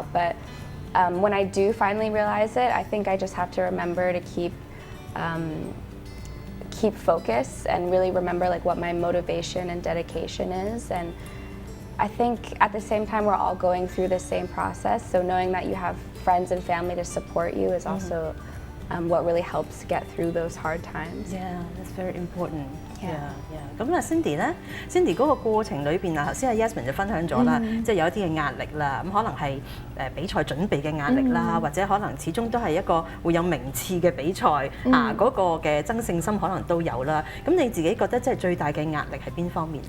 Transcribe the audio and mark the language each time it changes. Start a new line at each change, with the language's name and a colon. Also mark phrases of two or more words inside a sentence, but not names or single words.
English: But when I do finally realize it, I think I just have to remember to keep focus and really remember what my motivation and dedication is. And I think at the same time we're all going through the same process, so knowing that you have friends and family to support you is also what really helps get through those hard times. Yeah, that's very important. Yeah.
Cantonese: 咁啊，Cindy 咧，Cindy 嗰個過程裏邊啊，頭先阿 Yasmin 就分享咗啦，即係有一啲嘅壓力啦，咁可能係比賽準備嘅壓力啦，或者可能始終都係一個會有名次嘅比賽啊，嗰個嘅爭勝心可能都有啦。咁你自己覺得即係最大嘅壓力係邊方面咧？